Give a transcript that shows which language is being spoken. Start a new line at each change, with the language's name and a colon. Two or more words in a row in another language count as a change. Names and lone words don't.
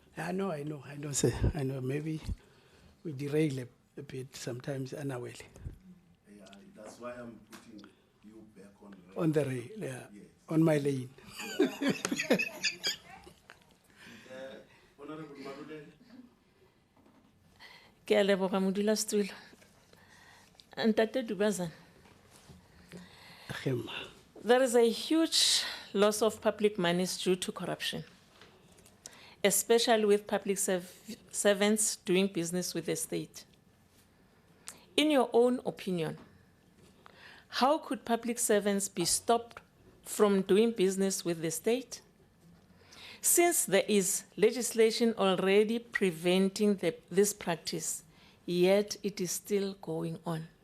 English: I know, sir. I know, maybe we derail a bit sometimes unawarely. Yeah, that's why I'm putting you back on the rail. On the rail, yeah. Yes. On my lane. Honorable Maduden.
Tswana: Ke a leboga modulasetulo. Ntate Dubazana. Khema.
English: There is a huge loss of public monies due to corruption, especially with public servants doing business with the state. In your own opinion, how could public servants be stopped from doing business with the state, since there is legislation already preventing this practice, yet it is still going on?